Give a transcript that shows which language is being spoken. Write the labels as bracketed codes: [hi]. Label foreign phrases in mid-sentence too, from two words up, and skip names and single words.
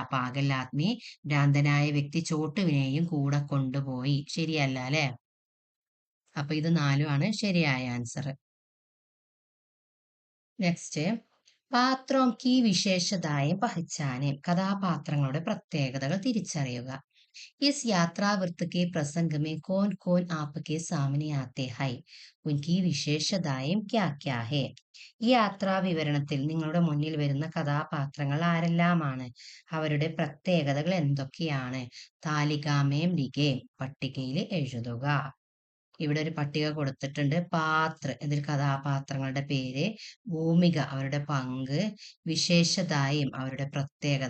[hi] पागल आदमी [ml] ഭ്രാന്തനായ വ്യക്തി ചോട്ടുവിനെയും കൂടെ കൊണ്ടുപോയി. ശരിയല്ല അല്ലെ? അപ്പൊ ഇത് 4 ശരിയായ ആൻസർ. [hi] നെക്സ്റ്റ്, पात्रों की विशेषताएँ पहचानें. [ml] കഥാപാത്രങ്ങളുടെ പ്രത്യേകതകൾ തിരിച്ചറിയുക. [hi] इस यात्रावृत्त के प्रसंग में कौन कौन आपके सामने आते हैं? उनकी വിശേഷതായും क्या क्या है? [ml] ഈ യാത്രാ വിവരണത്തിൽ നിങ്ങളുടെ മുന്നിൽ വരുന്ന കഥാപാത്രങ്ങൾ ആരെല്ലാമാണ്? അവരുടെ പ്രത്യേകതകൾ എന്തൊക്കെയാണ്? [hi] तालिका में लिखें. [ml] പട്ടികയിൽ എഴുതുക. ഇവിടെ ഒരു പട്ടിക കൊടുത്തിട്ടുണ്ട്. പാത്ര ഇതിൽ കഥാപാത്രങ്ങളുടെ പേര്, ഭൂമിക അവരുടെ പങ്ക്, വിശേഷതായും അവരുടെ പ്രത്യേകത.